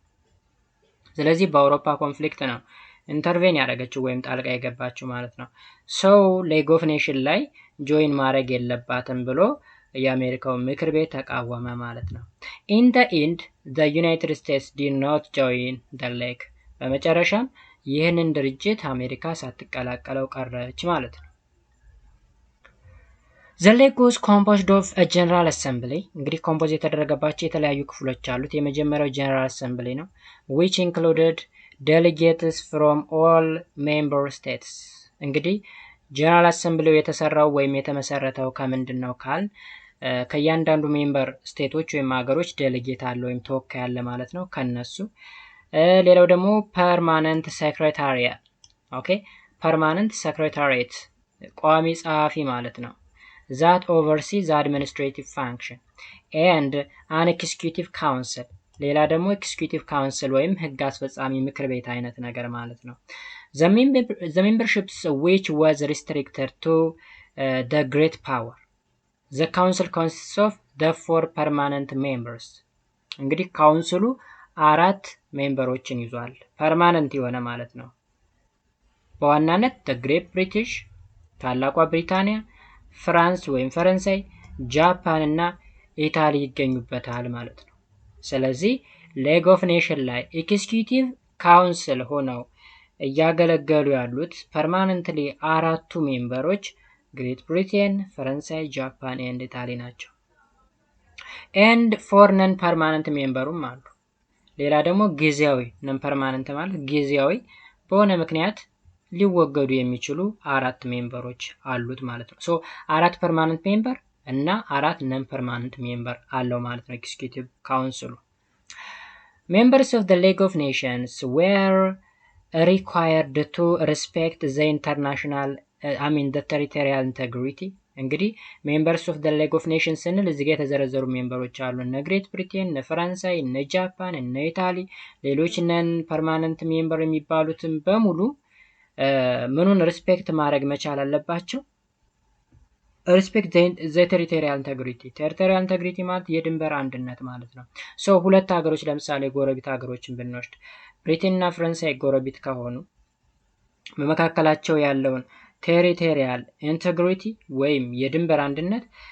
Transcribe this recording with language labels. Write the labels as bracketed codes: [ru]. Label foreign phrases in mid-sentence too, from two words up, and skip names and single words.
[am] ስለዚህ በአውሮፓ ኮንፍሊክት ነው ኢንተርቬን ያደረገችው ወይም ጣልቃ የገባችው ማለት ነው። [en] League of Nation [am] ላይ ጆይን ማድረግ የለባትም ብሎ የአሜሪካው ምክር ቤት ተቃወመ ማለት ነው። [en] In the end the United States did not join the League። [am] በመጨረሻም ይህንን ድርጅት አሜሪካ ሳትቀላቀለው ቀረች ማለት ነው። [en] The League was composed of a General Assembly። [am] እንግዲህ ኮምፖዝ የተደረገባቸው የተለያዩ ክፍሎች አሉት። የመጀመሪያው [en] General Assembly [am] ነው [en] which included delegates from all member states። [am] እንግዲህ ጀነራል አሰምብሊው የተሰራው ወይም የተመሰረተው ከምንድን ነው ካል ከእያንዳንዱ [en] member states [am] ወይም ሀገሮች ዴሌጌት አለ ወይም ተወካይ አለ ማለት ነው ከነሱ። ሌላው ደግሞ [en] permanent secretariat [am] ኦኬ፣ [en] permanent secretariat [am] ቋሚ ጸሐፊ ማለት ነው። [en] that oversees the administrative function and an executive council። [am] ሌላ ደግሞ [en] executive council [am] ወይም ህግ አስፈጻሚ ምክር ቤት አይነት ነገር ማለት ነው። [en] the memberships which was restricted to the great power. the council consists of the 4 permanent members። [am] እንግዲህ ካውንስሉ 4 ሜምበሮችን ይዟል ፐርማነንት የሆነ ማለት ነው። በዋናነት [en] the great british [am] ታላቋ ብሪታንያ፣ ፍራንስ ወይም ፈረንሳይ፣ ጃፓን እና ኢታሊ ይገኙበታል ማለት ነው። ስለዚህ [en] League of Nation [am] ላይ [en] executive council [am] ሆነው እያገለገሉ ያሉት ፐርማነንትሊ 4ቱ ሜምበሮች ግሬት ብሪቴን፣ ፈረንሳይ፣ ጃፓን ኤንድ ኢታሊ ናቸው። [en] and four non permanent members [am] አሉ። ሌላ ደግሞ ጊዜያዊ [en] non permanent [am] ማለት ጊዜያዊ በሆነ ምክንያት ሊወገዱ የሚችሉ 4 ሜምበሮች አሉት ማለት ነው። [en] so 4 permanent member [am] እና 4 [en] non permanent member [am] አለው ማለት ነው [en] executive council። Members of the League of Nations were required to respect the international the territorial integrity። [am] እንግዲህ [en] Members of the League of Nations [am] ስንል እዚህ ጋር የተዘረዘሩ ሜምበሮች አሉ። እነ ግሬት ብሪቴን፣ እነ ፈረንሳይ፣ እነ ጃፓን፣ እነ ኢታሊ፣ ሌሎች [en] non permanent member [am] የሚባሉትን በሙሉ ምኑን ሪስፔክት ማድረግ መቻል አለባቸው? [en] respect the territorial integrity። territorial integrity [am] ማለት የድንበር አንድነት ማለት ነው። ሶ ሁለት ሀገሮች ለምሳሌ ጎረቤት ሀገሮችን ብንወስድ ብሪቴን እና ፈረንሳይ ጎረቤት ከሆኑ በመካከላቸው ያለውን [en] territorial integrity [am] ወይም የድንበር አንድነት